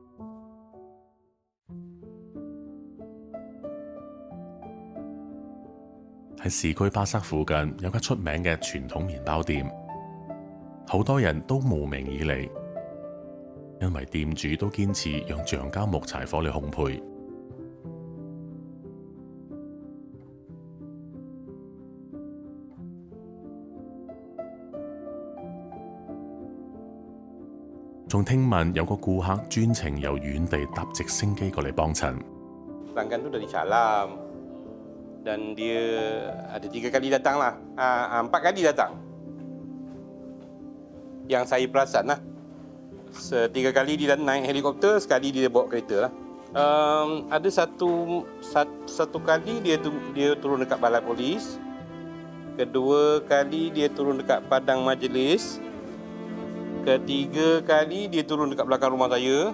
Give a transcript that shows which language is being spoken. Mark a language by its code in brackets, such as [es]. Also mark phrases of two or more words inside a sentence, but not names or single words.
[yue] 喺市區巴塞附近有間出名嘅傳統麵包店，好多人都慕名而嚟，因為店主都堅持用橡膠木柴火嚟烘焙。仲聽聞有個顧客專程由遠地搭直升機過嚟幫襯。 [ms] Pelanggan tu dari Calam dan dia ada 3 kali datang lah, 4 kali datang. Yang saya perasan lah, 3 kali dia naik helikopter, sekali dia bawa kereta lah. Ada satu kali dia turun dekat balai polis, kedua kali dia turun dekat padang majlis, ketiga kali dia turun dekat belakang rumah saya.